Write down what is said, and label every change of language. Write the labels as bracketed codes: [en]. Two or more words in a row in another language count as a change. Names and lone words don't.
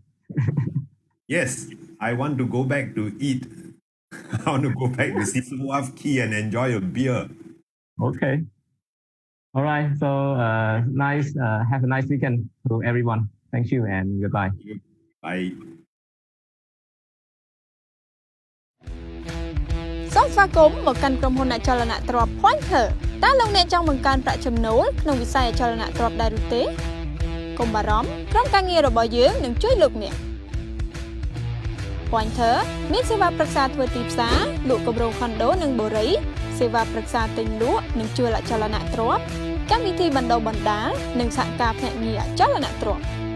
[en] Yes, I want to go back to eat. I want to go back to 𝐓𝐡𝐞 and enjoy a beer. Okay. All right. So nice. Have a nice weekend to everyone. Thank you and goodbye. Bye. [km] សូមស្វាគមន៍មកកាន់ក្រុមហ៊ុនអចលនទ្រព្យ Pointer តើលោកអ្នកចង់បង្កើនប្រាក់ចំណូលក្នុងវិស័យអចលនទ្រព្យដែរឬទេកុំបារម្ភក្រុមការងាររបស់យើងនឹងជួយលោកអ្នក Pointer មានសេវាប្រឹក្សាធ្វើទីផ្សារលក់គម្រោងខុនដូនិងបូរីសេវាប្រឹក្សាទិញលក់និងជួលអចលនទ្រព្យកម្មវិធីបណ្ដុះបណ្ដាលនិងសហការភ្នាក់ងារអចលនទ្រព្យ